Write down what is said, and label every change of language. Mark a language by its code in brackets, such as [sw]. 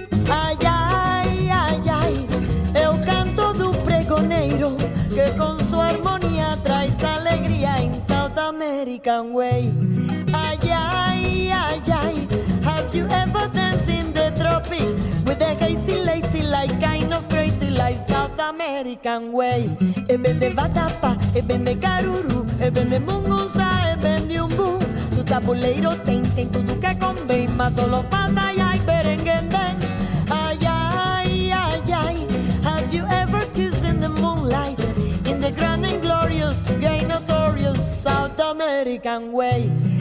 [pt] Ai, ai, ai, ai, é o canto do pregoneiro que com sua harmonia traz alegria em [en] South American way. Ai, ai, ai, ai, have you ever danced in the tropics with a hazy, lazy, like kind of crazy, like South American way? [pt] E ben de vatapa, e ben de caruru, e ben de mungunza, e ben de umbu. Su tabuleiro tem tudo que convém, mas solo falta ai, ai, berenguendem. [en] Ai, ai, ai, ai, have you ever kissed in the moonlight, in the grand and glorious, gay notorious South American way?